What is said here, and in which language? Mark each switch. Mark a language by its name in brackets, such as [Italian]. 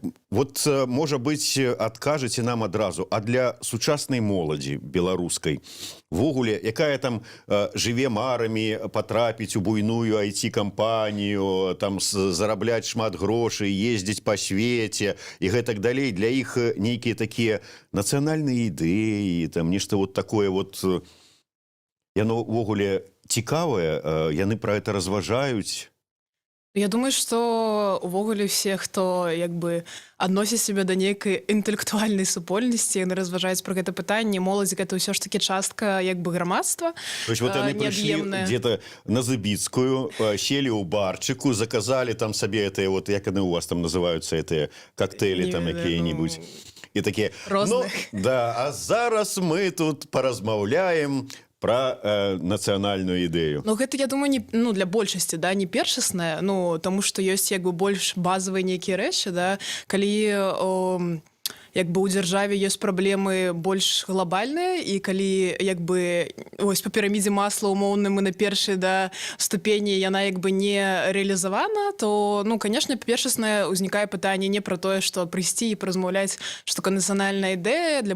[Belarusian] Вот, можа быць, адкажаце нам адразу, а для сучаснай моладзі беларускай ввогуле, якая там жыве марамі патрапіць у буйную IT-кампанію, там зарабляць шмат грошай, ездзіць па свеце і гэтак далей, для іх нейкія такія нацыянальныя ідэі, там нешта вот такое вот, яно ввогуле цікавае, яны пра гэта разважаюць. Я думаю, што увогуле все, хто адносіць себе да нейкай інтэлектуальнай супольнасці, яны разважаюць пра гэта пытанне. Моладзь гэта ўсё ж таки частка грамадства. [Russian] То есть вот яны прыйшлі где-то на Забіцкую, сели ў барчыку, заказали там сабе это, вот як яны у вас там называются, это коктейли там якія-нибудь. [Belarusian] І такія, ну, да, а зараз мы тут паразмаўляем про нацыянальную ідэю. Ну, гэта, я думаю, для большасці, да, не першаснае, таму што ёсць больш базавыя нейкія рэчы, да, калі у дзяржаве ёсць праблемы больш глобальныя, і калі ось па пірамідзе масла умоўна мы на першай ступені яна не рэалізавана, то, конечно, першаснае ўзнікае пытанне не пра тое, што прыйсці і паразмаўляць, што такое нацыянальная ідэя.